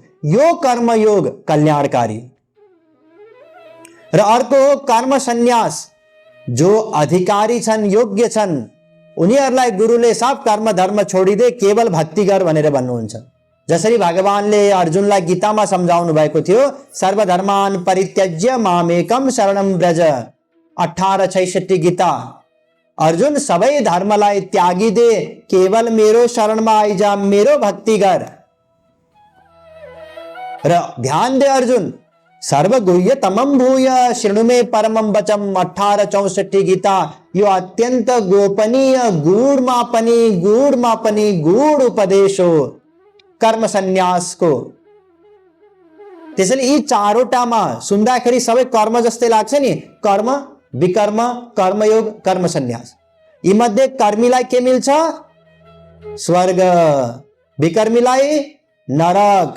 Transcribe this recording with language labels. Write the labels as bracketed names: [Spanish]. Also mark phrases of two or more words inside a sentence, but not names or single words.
[Nepali] यो कर्मयोग कल्याणकारी। र अर्को हो कर्म सन्यास। जो अधिकारी छन्, योग्य छन्, उनीहरूलाई गुरुले सब कर्म धर्म छोडिदे, केवल भक्ति गर भनेर भन्नुहुन्छ। जसरी भगवानले अर्जुनलाई गीतामा सम्झाउनु भएको थियो, [Sanskrit] सर्वधर्मान परित्यज्य मामेकम शरणम व्रज। [Nepali] 1866 गीता। अर्जुन सबै धर्मलाई त्यागिदे, केवल मेरो शरणमा आइजा, मेरो भक्ति गर। र ध्यान दे [Sanskrit] अर्जुन, सर्वगुह्य तमम भूय शृणु मे परमम वचम। [Nepali] 1864 गीता। यो अत्यंत गोपनीय गूढमापनी गूढ उपदेश हो कर्म सन्यासको। त्यसैले यी चारवटामा सुन्दाखेरि सबै कर्म जस्तै लाग्छ नि, कर्म, विकर्म, कर्मयोग, कर्म सन्यास। यी मध्ये कर्मीलाई के मिल्छ? स्वर्ग। विकर्मीलाई नरक।